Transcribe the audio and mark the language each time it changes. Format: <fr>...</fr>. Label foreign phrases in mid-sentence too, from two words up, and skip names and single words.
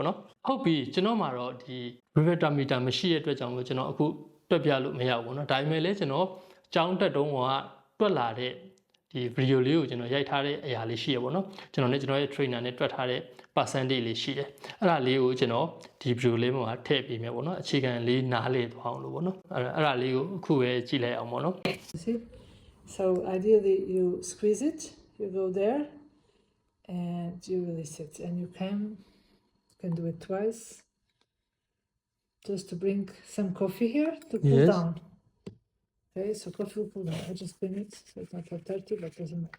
<my>နော်ဟုတ်ပြီကျွန်တော်မှာတော့ဒီ refractometer မရှိတဲ့အတွက်ကြောင့်လို့ကျွန်တော်အခုတွက်ပြလို့မရဘူးပေါ့နော်ဒါပေမဲ့လည်းကျွန်တော်ကျောင်းတက်တုန်းကတွက်လာတဲ့ဒီဗီဒီယိုလေးကိုကျွန်တော်ရိုက်ထားတဲ့အရာလေးရှိရပေါ့နော်ကျွန်တော်ရဲ့ trainer နဲ့တွက်ထားတဲ့ percentage လေးရှိတယ်အဲ့ဒါလေးကိုကျွန်တော်ဒီဗီဒီယိုလေးမှာထည့်ပေးမယ်ပေါ့နော်အခြေခံလေးနားလည်သွားအောင်လို့ပေါ့နော်အဲ့ဒါလေးကိုအခုပဲကြည့်လိုက်အောင်ပေါ့နော်</my> <en>See, so ideally you squeeze it, you go there and you release it, and you can do it twice just to bring some coffee here to cool down. Okay, so coffee will cool down. I just spin it, so it's not for 30, but doesn't matter.</en>